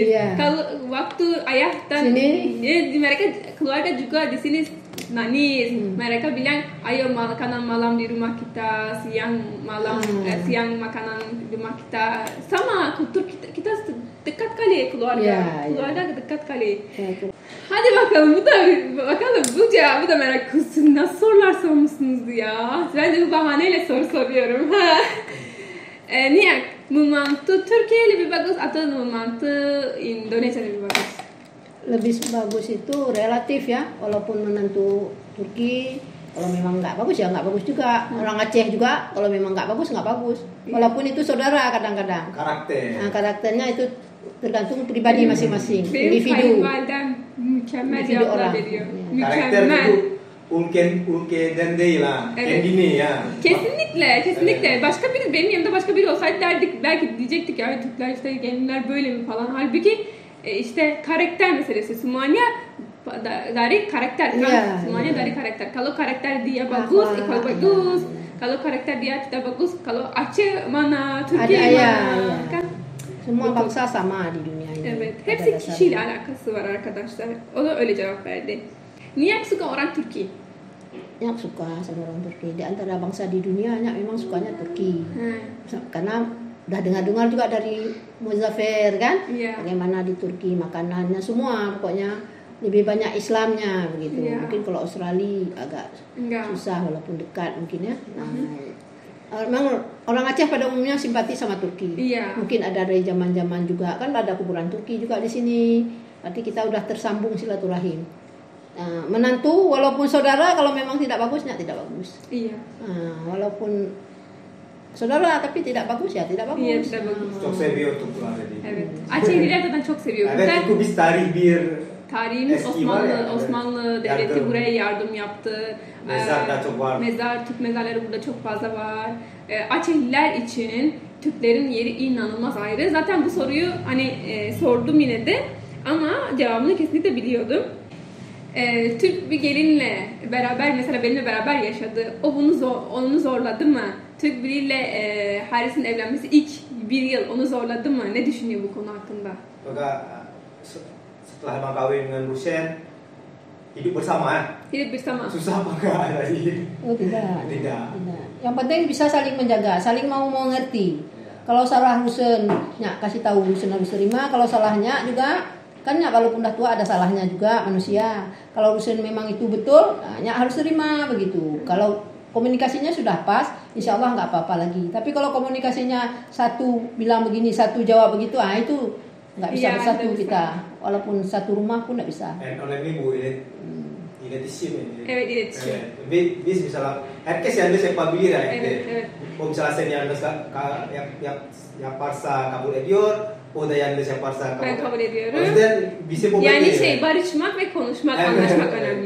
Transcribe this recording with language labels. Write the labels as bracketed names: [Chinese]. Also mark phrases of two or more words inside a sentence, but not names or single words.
[Indonesian] Kalau waktu ayah dan mereka keluarga juga di sini nangis. Mereka bilang ayo makanan malam di rumah kita, siang makanan di rumah kita. Sama kultur kita dekat kali keluarga. Keluarga dekat kali. [Turkish] Hadi bakalım bu cevabı da merak etsin. Nasıl sorular sormuşsunuz ya? Ben de bu bahaneyle soru soruyorum. [Indonesian] Niak, membantu Türkiye lebih bagus atau membantu Indonesia lebih bagus? Lebih bagus itu relatif ya, walaupun menantu Turki kalau memang nggak bagus ya nggak bagus juga. Orang Aceh juga kalau memang nggak bagus nggak bagus. Walaupun itu saudara kadang-kadang. Karakternya itu tergantung pribadi masing-masing, individu. [Turkish] Mükemmel cevaplar veriyor. Karakter itu ülkeden değil ha. Kendini ya. Kesinlikle. Başka biri benim yanımda başka biri olsaydı derdik belki diyecektik ya Türkler işte gelinler böyle mi falan. Halbuki işte karakter meselesi. [Indonesian] Semuanya dari karakter kan. Semuanya dari karakter. Kalau karakter dia bagus, ikut bagus. Kalau karakter dia tidak bagus, kalau Aceh mana, Türkiye mana kan. Semua bangsa sama di dunia ini. [Turkish] Evet. Hepsi kişiyle alakası var arkadaşlar. O da öyle cevap verdi. Niye [Indonesian] suka orang Turki? Nyak suka sama orang Turki. Di antara bangsa di dunia Nyak memang sukanya Turki. Karena udah dengar-dengar juga dari Muzaffer kan, bagaimana di Turki makanannya semua pokoknya lebih banyak Islamnya begitu. Mungkin kalau Australia agak susah walaupun dekat mungkin ya. Memang orang Aceh pada umumnya simpati sama Turki. Mungkin ada dari zaman-zaman juga kan ada kuburan Turki juga di sini. Berarti kita udah tersambung silaturahim. Menantu walaupun saudara kalau memang tidak bagusnya tidak bagus. Walaupun saudara tapi tidak bagus ya tidak bagus. Iya tidak bagus. [Turkish] Çok seviyor Turklar dedi. Evet. Aceh'i gerçekten çok seviyor. Evet çünkü biz tarihimiz Osmanlı devleti buraya yardım yaptı. Mezar da çok var. Türk mezarları burada çok fazla var. Açehliler için Türklerin yeri inanılmaz ayrı. Zaten bu soruyu sordum yine de ama cevabını kesinlikle biliyordum. Türk bir gelinle beraber mesela benimle beraber yaşadı. O onu zorladı mı? Türk biriyle Haris'in evlenmesi ilk bir yıl onu zorladı mı? Ne düşünüyor bu konu hakkında? [Indonesian] Maka setelah abang kawin dengan Rusen hidup bersama. Hidup bersama. Susah apa enggak tadi? Oh tidak. Tidak. Yang penting bisa saling menjaga, saling mau mengerti. Kalau salah Rusen, nyak kasih tahu Rusen harus terima. Kalau salahnya juga kan nyak walaupun udah tua ada salahnya juga manusia. Kalau Rusen memang itu betul, nyak harus terima begitu. Kalau komunikasinya sudah pas, insya Allah nggak apa-apa lagi. Tapi kalau komunikasinya satu bilang begini, satu jawab begitu, itu nggak bisa bersatu kita. Walaupun satu rumah pun nggak bisa. Oleh ibu iletişim. [Turkish] Evet, iletişim. Biz misalnya herkes yanlış yapabilir ya. Evet. O misalnya sen yanlış yaparsa kabul ediyor, o da yanlış yaparsa Ben kabul ediyorum. O yüzden bize bu Yani barışmak ve konuşmak, anlaşmak önemli.